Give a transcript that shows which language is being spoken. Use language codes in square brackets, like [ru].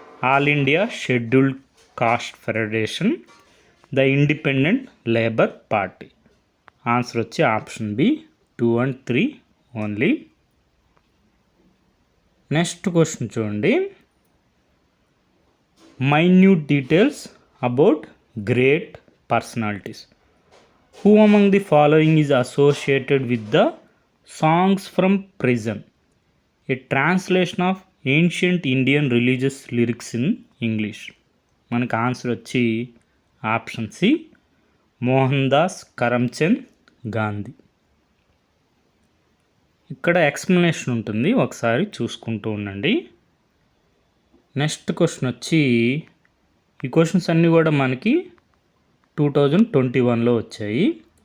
[en] All India Scheduled Caste Federation, the Independent Labour Party. Answer వచ్చి option B 2 and 3 only. [te] Next question చూడండి. [en] Minute details about great personalities. Who among the following is associated with the songs from prison, a translation of ancient Indian religious lyrics in English? [te] మనకు answer వచ్చి option C Mohan Das Karamchand Gandhi. ఇక్కడ explanation ఉంటుంది, ఒకసారి చూసుకుంటూ ఉండండి. Next question వచ్చి, ఈ questions అన్నీ కూడా మనకి 2021లో వచ్చాయి.